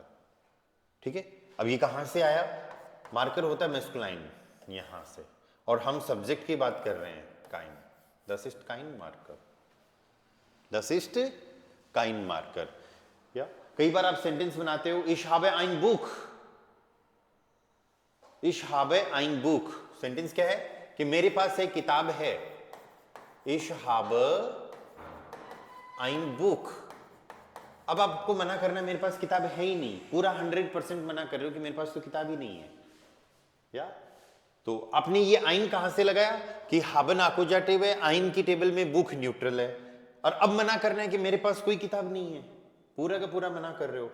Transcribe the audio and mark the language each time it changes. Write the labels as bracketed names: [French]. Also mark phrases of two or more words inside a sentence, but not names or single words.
[Hindi] ठीक है, अब ये कहां से आया? मार्कर होता है मैस्कुलाइन, यहां से, और हम सब्जेक्ट की बात कर रहे हैं काइन, [German] das ist kein Marker, das ist kein Marker. [Hindi] या कई बार आप सेंटेंस बनाते हो [German] ich habe ein Buch, ich habe ein Buch. [Hindi] सेंटेंस क्या है? कि मेरे पास एक किताब है। [German] ich habe ein Buch. [Hindi] अब आपको मना करना मेरे पास किताब है ही नहीं, पूरा 100% मना कर रहे हो कि मेरे पास तो किताब ही नहीं है। या तो आपने ये आइन कहां से लगाया कि [German] haben Akkusativ [Hindi] है, आइन की टेबल में बुक न्यूट्रल है, और अब मना करना है कि मेरे पास कोई किताब नहीं है, पूरा का पूरा मना कर रहे हो।